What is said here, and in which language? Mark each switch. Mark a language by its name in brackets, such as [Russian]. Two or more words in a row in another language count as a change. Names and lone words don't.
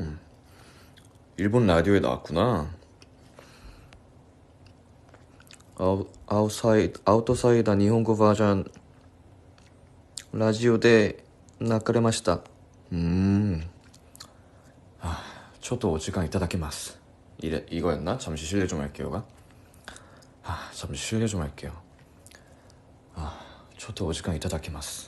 [Korean] 일본 라디오에 나왔구나. 아우토사이다 일본어 버전 라디오에 나가레마시타. [Japanese] ちょっとお時間いただきます. [Korean] 이거였나? 잠시 실례 좀 할게요가. 잠시 실례 좀 할게요. [Japanese] ちょっとお時間いただきます.